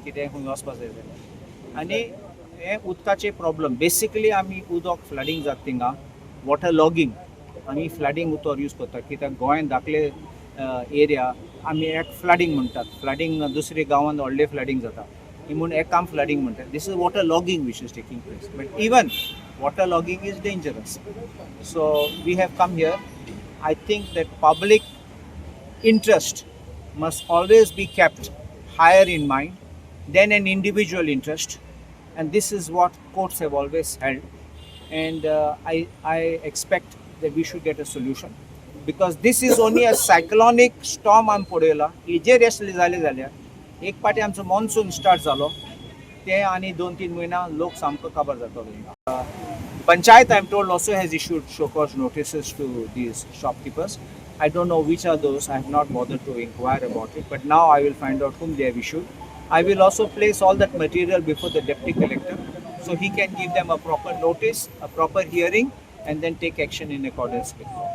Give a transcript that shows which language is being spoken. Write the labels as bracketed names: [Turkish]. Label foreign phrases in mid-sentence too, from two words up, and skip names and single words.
[Konkani] कितें खंय वचपाक जाय जाल्यार आनी हें उदकाचें प्रॉब्लम बेसिकली आमी उदक फ्लडींग जाता थिंगा [English] water logging [Konkani] आमी फ्लडींग उतर यूज करतात कित्याक गोंयांत धाकले एरिया आमी एक फ्लडींग म्हणटात फ्लडींग दुसरे गांवांत व्हडलें फ्लडींग जाता ही म्हूण एक काम फ्लडींग म्हणटात [English] this is water logging which is taking place but even water logging is dangerous so we have come here I think that public interest must always be kept higher in mind than an individual interest, and this is what courts have always held, and I expect that we should get a solution because this is only a cyclonic storm am [Konkani] पडयला हेजेर येसले जाले जाल्यार एक पाटी आमचो मॉन्सून स्टार्ट जालो ते आनी 2-3 म्हयना लोक सामको काबार जातलो [English] पंचायत I'm told also has issued show cause notices to these shopkeepers. I don't know which are those. I have not bothered to inquire about it, but now I will find out whom they have issued. I will also place all that material before the deputy collector so he can give them a proper notice, a proper hearing, and then take action in accordance with law.